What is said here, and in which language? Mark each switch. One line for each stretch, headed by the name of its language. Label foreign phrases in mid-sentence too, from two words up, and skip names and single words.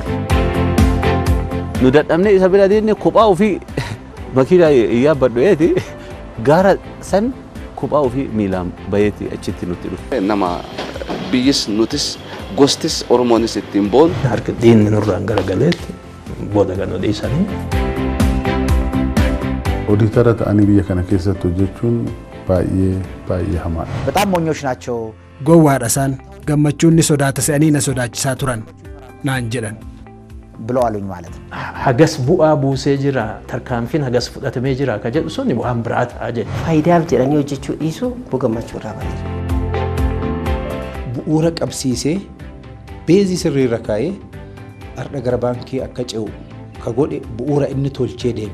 Oromo: Nu dadhabnee isa bira deemnee kophaa ofii makiinaa yaabbadhu eeti gaara san kophaa ofii miilaan bayeeti achitti nutti dhufe. Nama biyyis nutis gostis Oromoonis ittiin boon. Harka diinni nurraan garagaleetti booda kan odeessanii. Oodiitara ta'anii biyya kana keessatti hojjechuun baay'ee hamaadha.
Amharic: በጣም ሞኞች ናቸው.
Oromo: Gowwaadha gammachuun ni sodaata se'anii na sodaachisaa turan naan jedhan.
Amharic: ብለው አሉኝ ማለት ነው.
Oromo: Hagas bu'aa buusee jira tarkaanfiin hagas fudhatamee jira ka jedhu sun waan biraa ta'a jedhe. Faayidaaf jedhanii hojjechuu dhiisuu Obbo Gammachuu irraa bareera. Bu'uura qabsiisee beezii sirriirra kaa'ee har'a gara baankii akka ce'u ka godhe bu'uura inni tolchee deeme.